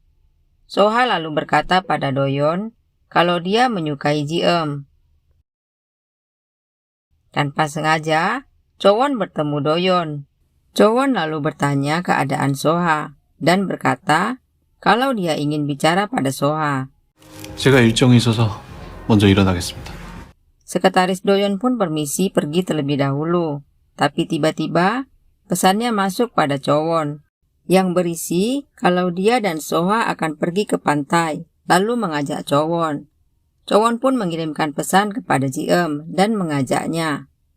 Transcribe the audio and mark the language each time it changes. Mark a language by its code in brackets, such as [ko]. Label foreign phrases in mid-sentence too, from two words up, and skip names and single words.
[id] Soha lalu berkata pada Doyon kalau dia menyukai Ji-eum. Tanpa sengaja, Chowon bertemu Doyon. Chowon lalu bertanya keadaan Soha dan berkata kalau dia ingin bicara pada Soha. [ko] 제가 일정이 있어서 먼저 일어나겠습니다. [id] Sekretaris Doyon pun permisi pergi terlebih dahulu, tapi tiba-tiba pesannya masuk pada Chowon yang berisi kalau dia dan Soha akan pergi ke pantai, lalu mengajak Chowon. Chowon pun mengirimkan pesan kepada Ji-eum dan mengajaknya.